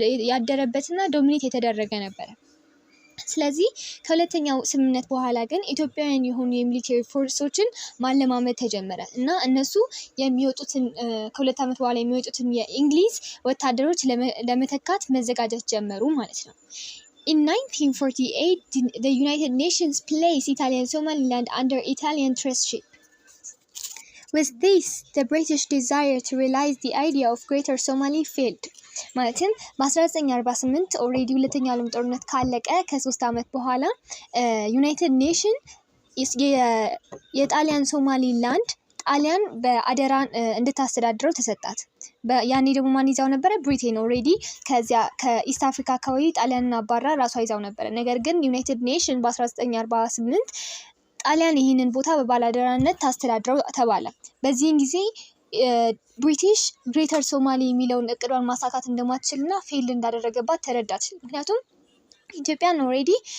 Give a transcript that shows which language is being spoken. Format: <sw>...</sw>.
<am>ያደረበትና ዶሚኔት የተደረገ ነበረ። ስለዚህ ከሁለተኛው ስምምነት በኋላ ግን ኢትዮጵያውያን የሆኑ የሚሊቴሪ ፎርሶችን ማለማመድ ተጀመረ እና እነሱ የሚወጡትን ከ2 ዓመት በኋላ የሚወጡትን የእንግሊዝ ወታደሮች ለመተካት መዘጋጀት ጀመሩ ማለት ነው።</am> <en>In 1948, the United Nations placed Italian Somaliland under Italian trusteeship. With this, the British desire to realize the idea of Greater Somali failed.</en> <am>ማለትም በ1948 ኦልሬዲ ሁለተኛው ዓለም ጦርነት ካለቀ ከ3 ዓመት በኋላ ዩናይትድ ኔሽን የጣሊያን ሶማሊላንድ ጣሊያን በአደራ እንድታስተዳድረው ተሰጣት። ያኔ ደግሞ ማን ይዛው ነበረ? ብሪቴን ኦልሬዲ ከዚያ ከኢስት አፍሪካ አካባቢ ጣሊያንን አባራ ራሷ ይዛው ነበረ። ነገር ግን ዩናይትድ ኔሽን በ1948 ጣሊያን ይህንን ቦታ በባላደራነት ታስተዳድረው ተባለ። በዚህን ጊዜ ብሪቲሽ ግሬተር ሶማሊ የሚለውን እቅዷን ማሳካት እንደማትችልና ፌል እንዳደረገባት ተረዳች። ምክንያቱም ኢትዮጵያን ኦልሬዲ</am>